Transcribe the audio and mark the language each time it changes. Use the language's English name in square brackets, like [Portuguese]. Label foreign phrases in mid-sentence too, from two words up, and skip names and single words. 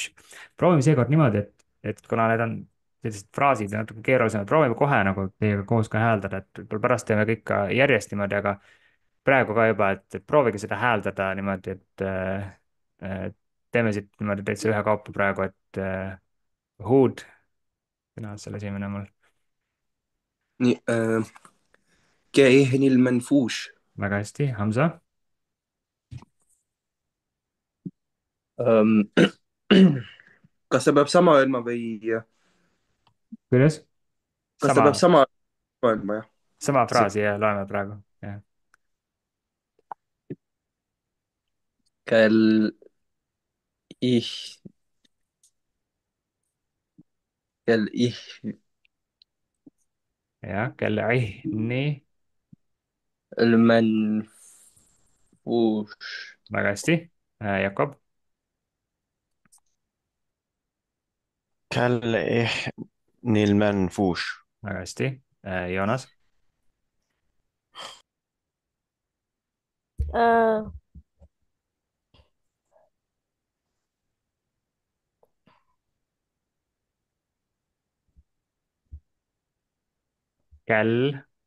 [Estonian] proovime seekord niimoodi, et kuna need on sellised fraasid ja natuke keerulisemad, proovime kohe nagu teiega koos ka hääldada, et võib-olla pärast teeme kõik ka järjest niimoodi, aga praegu ka juba, et proovige seda hääldada niimoodi, et teeme siit niimoodi täitsa ühekaupa praegu, et Hood, sina oled seal esimene mul. [Arabic] nii كائن المنفوش. [Estonian] väga hästi, Hamza, Ähm, kas ta peab sama öelma või kuidas? kas ta peab sama, sama öelma, jah? sama see fraasi ja loeme praegu, jah. kell ih kell ih jah, kelle nii, [Arabic] المنفوش. [Estonian] väga hästi. Jakob, [Arabic] كالإحن المنفوش. [Estonian] väga hästi. Joonas, آه kell,